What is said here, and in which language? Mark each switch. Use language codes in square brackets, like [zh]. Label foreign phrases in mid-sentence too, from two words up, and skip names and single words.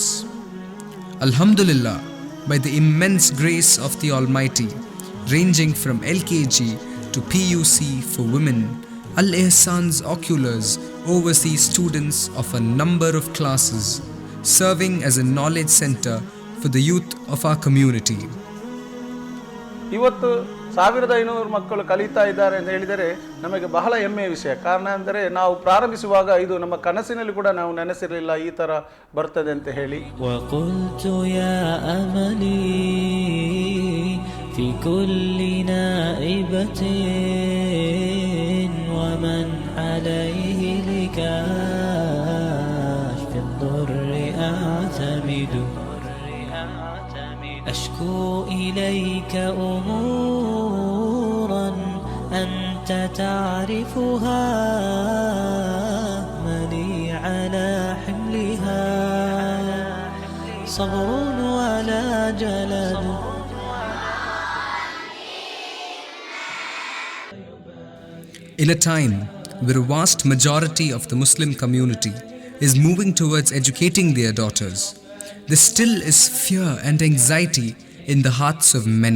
[en] Alhamdulillah, by the immense grace of the Almighty, ranging from LKG to PUC for women, Al-Ihsan's oculars oversee students of a number of classes, serving as a knowledge center for the youth of our community. [kn] ಇವತ್ತು 1500 ಮಕ್ಕಳು ಕಲಿತಾ ಇದ್ದಾರೆ ಅಂತ ಹೇಳಿದರೆ ನಮಗೆ ಬಹಳ ಹೆಮ್ಮೆಯ ವಿಷಯ. ಕಾರಣ ಅಂದರೆ ನಾವು ಪ್ರಾರಂಭಿಸುವಾಗ ಇದು ನಮ್ಮ ಕನಸಿನಲ್ಲಿ ಕೂಡ ನಾವು ನೆನೆಸಿರಲಿಲ್ಲ ಈ ಥರ ಬರ್ತದೆ ಅಂತ ಹೇಳಿ. [ar] وقلت يا أملي في كل نائبة ومن عليه لكاشف الضر أعتمد أشكو إليك أمورا أنت تعرفها مني على حملها صبر ولا جلد. [en] In a time where a vast majority of the Muslim community is moving towards educating their daughters, there still is fear and anxiety in the hearts of many.